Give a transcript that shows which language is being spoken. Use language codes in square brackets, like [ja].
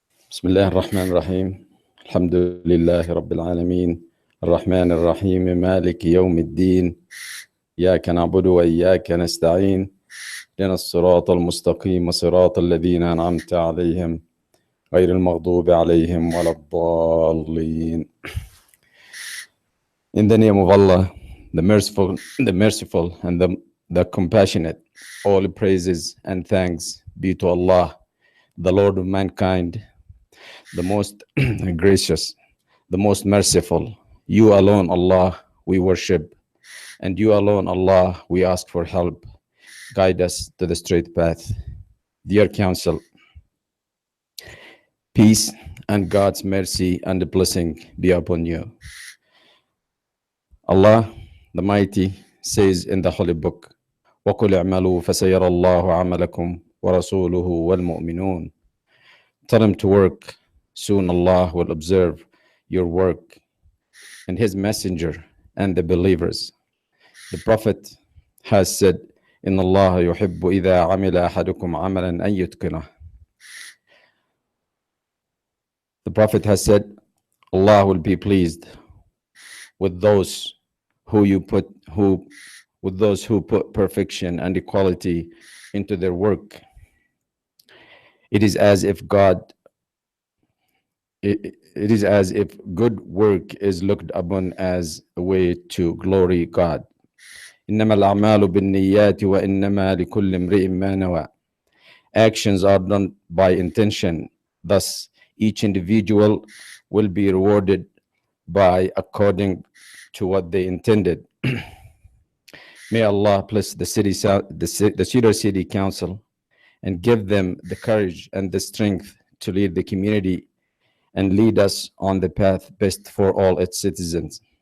[ar] بسم الله الرحمن الرحيم الحمد لله رب العالمين الرحمن الرحيم مالك يوم الدين إياك نعبد وإياك نستعين لنا الصراط المستقيم صراط الذين أنعمت عليهم غير المغضوب عليهم ولا الضالين. [en] In the name of Allah, the merciful and the compassionate, all praises and thanks be to Allah, the Lord of mankind, the most gracious, the most merciful. You alone, Allah, we worship, and you alone, Allah, we ask for help. Guide us to the straight path. Dear Council, peace and God's mercy and blessing be upon you. Allah, the Mighty, says in the Holy Book, [ar] وَقُلْ اعْمَلُوا فَسَيَرَ اللَّهُ عَمَلَكُمْ وَرَسُولُهُ وَالْمُؤْمِنُونَ. [en] Tell them to work. Soon Allah will observe your work, and His messenger and the believers. The Prophet has said, [ar] إِنَّ اللَّهَ يُحِبُّ إِذَا عَمِلَ أَحَدُكُمْ عَمَلًا أَن يُتْقِنَهُ. [en] The Prophet has said, Allah will be pleased with those who put perfection and equality into their work. It is as if good work is looked upon as a way to glory God. [ar] إنما الأعمال بالنيات وإنما لكل امرئ ما نوى. [en] Actions are done by intention. Thus, each individual will be rewarded by according to what they intended. May Allah bless the Cedar City Council and give them the courage and the strength to lead the community and lead us on the path best for all its citizens.